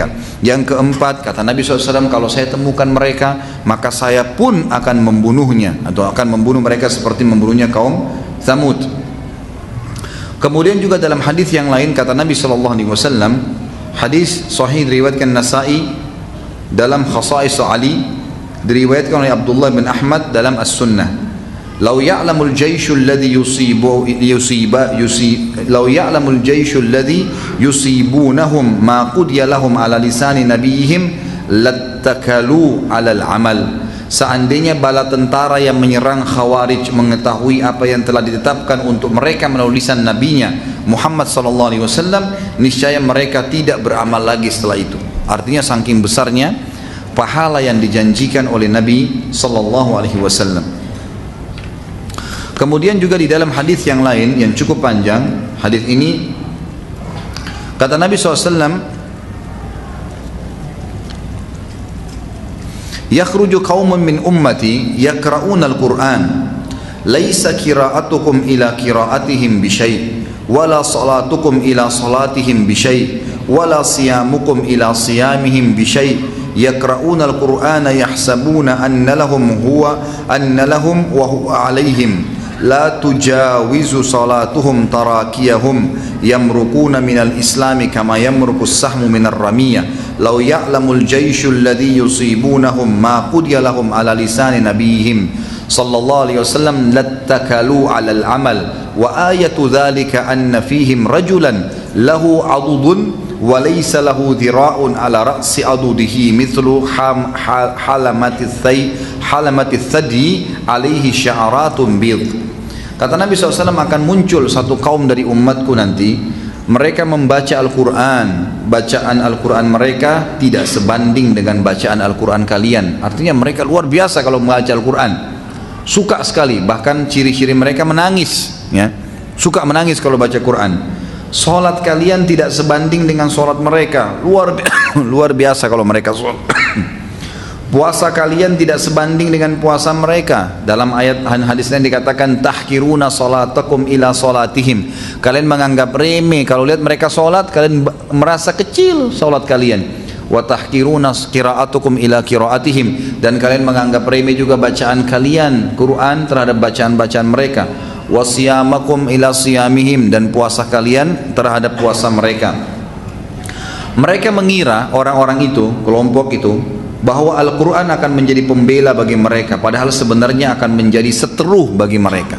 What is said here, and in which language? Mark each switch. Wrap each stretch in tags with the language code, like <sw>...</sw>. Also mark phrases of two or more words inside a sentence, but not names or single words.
<id>Yang keempat, kata Nabi SAW, kalau saya temukan mereka, maka saya pun akan membunuhnya, atau akan membunuh mereka seperti membunuhnya kaum Tsamud. Kemudian juga dalam hadis yang lain, kata Nabi SAW, hadis sahih diriwayatkan Nasa'i dalam Khasa'is Ali, diriwayatkan oleh Abdullah bin Ahmad dalam As-Sunnah.</id> <ar>لو يعلم الجيش الذي يصيبونهم ما قضي لهم على لسان نبيهم لاتكلوا على العمل.</ar> <id>Seandainya bala tentara yang menyerang Khawarij mengetahui apa yang telah ditetapkan untuk mereka melalui lisan nabinya Muhammad</id> <ar>صلى الله عليه وسلم,</ar> <id>niscaya mereka tidak beramal lagi setelah itu. Artinya saking besarnya pahala yang dijanjikan oleh Nabi</id> <ar>صلى الله عليه وسلم.</ar> <id>Kemudian juga di dalam hadis yang lain yang cukup panjang, hadis ini kata Nabi SAW,</id> <ar>يخرج قوم من أمتي يقرؤون القرآن ليس قراءتكم إلى قراءتهم بشيء ولا صلاتكم إلى صلاتهم بشيء ولا صيامكم إلى صيامهم بشيء' يقرؤون القرآن يحسبون أن لهم وهو عليهم لا تجاوز صلاتهم تراكيهم يمرقون من الإسلام كما يمرق السهم من الرمية لو يعلم الجيش الذي يصيبونهم ما قضي لهم على لسان نبيهم صلى الله عليه وسلم لاتكلوا على العمل وآية ذلك أن فيهم رجلا له عضد وليس له ذراع على رأس عضده مثل حلمة الثدي عليه شعرات بيض.</ar> <id>Kata Nabi SAW, akan muncul satu kaum dari umatku nanti, mereka membaca Al-Quran, bacaan Al-Quran mereka tidak sebanding dengan bacaan Al-Quran kalian. Artinya mereka luar biasa kalau membaca Al-Quran, suka sekali, bahkan ciri-ciri mereka menangis ya. Suka menangis kalau baca Quran. Salat kalian tidak sebanding dengan salat mereka, luar biasa kalau mereka salat. Puasa kalian tidak sebanding dengan puasa mereka. Dalam ayat hadis lain dikatakan</id> <ar>تحقرون صلاتكم إلى صلاتهم.</ar> <id>Kalian menganggap remeh kalau lihat mereka salat, kalian merasa kecil salat kalian.</id> <ar>وتحقرون قراءتكم إلى قراءتهم,</ar> <id>dan kalian menganggap remeh juga bacaan kalian Quran terhadap bacaan-bacaan mereka.</id> <ar>وصيامكم إلى صيامهم,</ar> <id>dan puasa kalian terhadap puasa mereka. Mereka mengira, orang-orang itu, kelompok itu, bahwa Al-Quran akan menjadi pembela bagi mereka, padahal sebenarnya akan menjadi seteru bagi mereka.</id>